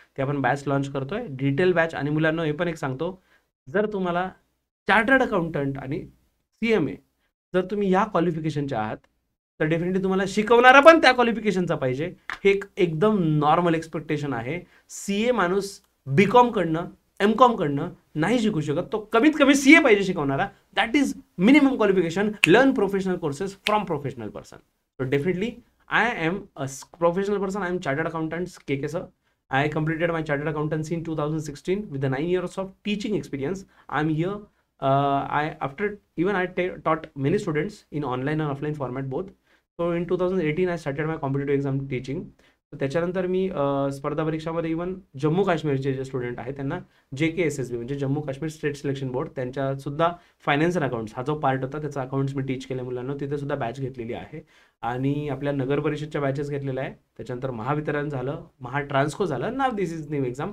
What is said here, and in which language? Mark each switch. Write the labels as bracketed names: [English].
[Marathi] ते आपण batch launch करतोय, डिटेल बॅच. आणि मुलांना हे पण एक सांगतो, जर तुम्हाला चार्टर्ड अकाउंटंट आणि CMA जर तुम्ही या क्वालिफिकेशनचे आहात, तर डेफिनेटली तुम्हाला शिकवणारा पण त्या क्वालिफिकेशनचा पाहिजे. हे एक एकदम नॉर्मल एक्सपेक्टेशन आहे. CA माणूस BCom कडनं, MCom कडनं नाही शिकू शकत. तो कमीत कमी CA पाहिजे शिकवणारा. [English] That is minimum qualification. Learn professional courses from professional person. So definitely I am a professional person. I am chartered accountant KK sir. I completed my chartered accountancy in 2016 with the 9 years of teaching experience. I'm here. I taught many students in online and offline format both. So in 2018 I started my competitive exam teaching. [Marathi] तर त्याच्यानंतर मी स्पर्धा परीक्षामध्ये even Jammu काश्मीरचे जे student आहेत त्यांना JKSSB म्हणजे Jammu Kashmir state selection board त्यांच्या सुद्धा फायनान्स अँड अकाउंट्स हा जो पार्ट होता त्याचा अकाउंट्स मी टीच केले मुलांना, तिथे सुद्धा बॅच घेतलेली आहे. आणि आपल्या नगर परिषदच्या बॅचेस घेतलेल्या आहे. त्याच्यानंतर महावितरण झालं, महाट्रान्सको झालं, now [English] This is new exam.